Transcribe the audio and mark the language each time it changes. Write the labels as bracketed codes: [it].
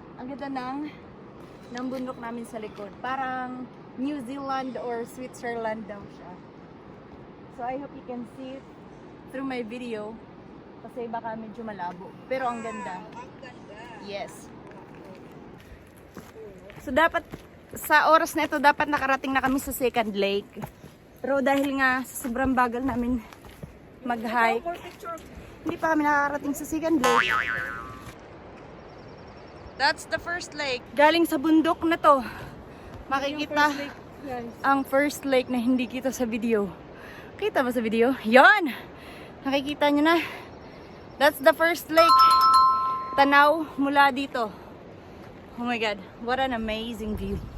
[tl] Ang ganda ng bundok namin sa likod. Parang New Zealand or Switzerland daw siya. [en] So, I hope you can see it through my video. [tl] Kasi baka medyo malabo. Pero ang ganda. Yes. So, dapat sa oras na ito, dapat nakarating na kami sa second lake. Pero dahil nga sa sobrang bagal namin mag-hike, hindi pa kami nakarating sa second lake. [en] That's the first lake. [tl] Galing sa bundok na to, makikita ang first lake na hindi kita sa video. Kita ba sa video? Yon! Nakikita nyo na. [en] That's the first lake. [tl] Tanaw mula dito. [en] Oh my God, what an amazing view.